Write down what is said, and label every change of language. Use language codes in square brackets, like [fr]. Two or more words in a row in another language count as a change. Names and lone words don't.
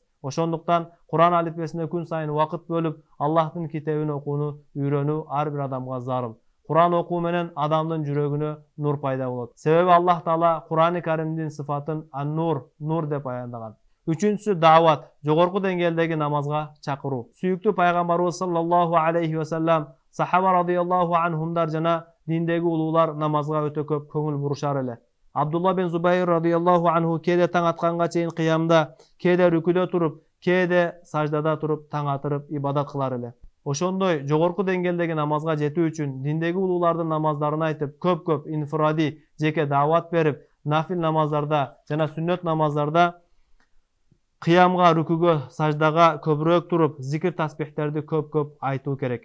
[ky] Ошондуктан Куран алифбесине күн сайын убакыт бөлүп, Аллахтын китебин окууну үйрөнүү ар бир адамга зарыл. Куран окуу менен адамдын жүрөгүнө нур пайда болот. Себеби Аллах Таала Кур'ан-ы Каримдин сыфатын ан-нур, нур деп баяндаган. Үчүнчүсү даават, жогорку деңгээлдеги намазга чакыруу. Сүйүктүү пайгамбарыбыз [ar] صلى الله عليه وسلم, [ky] сахаба [ar] رضي الله عنهم [ky] жана диндеги улуулар намазга өтө көп көңүл бурушар эле. Абдулла бин Зубайр [ar] رضي الله عنه [ky] кээде таң атканга чейин кыямда, кээде рүкүдө туруп, кээде саждада туруп таң атырып ибадат кылар эле. Ошондой жогорку деңгээлдеги намазга жетүү үчүн диндеги улуулардын намаздарын айтып, көп инфиради, жеке даават берип, нафил намаздарда жана сүннөт намаздарда кыямга, рүкүгө, саждага көбүрөөк туруп, зикир тасбихтерди көп айтуу керек.